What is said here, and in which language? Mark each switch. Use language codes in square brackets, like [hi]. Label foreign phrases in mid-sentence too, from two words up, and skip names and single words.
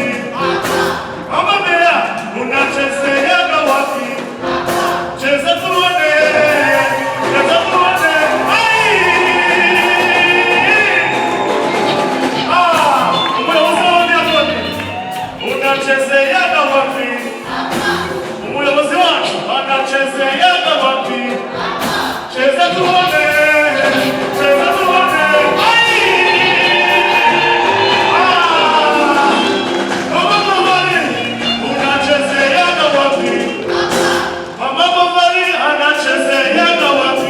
[sw] Mama Bea, unachezeaga wapi? Cheza tuone, cheza tuone. Unachezeaga wapi? [rw] Umuyobozi wacu [sw] anachezeaga wapi? Cheza tuone, cheza tuone. Mama Bovary, unachezeaga wapi? Mama Bovary anachezeaga wapi?